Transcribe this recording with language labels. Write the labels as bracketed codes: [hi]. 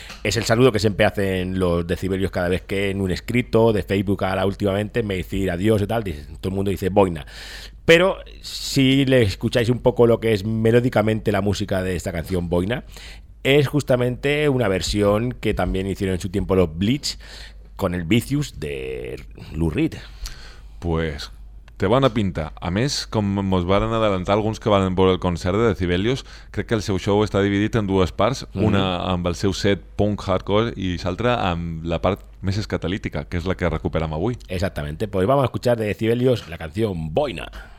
[es] Es el saludo que siempre hacen los Decibelios cada vez que en un escrito de Facebook ahora últimamente me decir adiós y tal, todo el mundo dice Boina. Pero si le escucháis un poco lo que es melódicamente la música de esta canción Boina, es justamente una versión que también hicieron en su tiempo los Bleach con el Vicious de Lou Reed. [ca] Pues té bona pinta. A més, com ens van adelantar alguns que van veure el concert de Decibelios, crec que el seu show està dividit en dues parts, una amb el seu set punk hardcore i l'altra amb la part més escatalítica, que és la que recuperam avui. [es] Exactamente. Pues vamos a escuchar de Decibelios la canción Boina.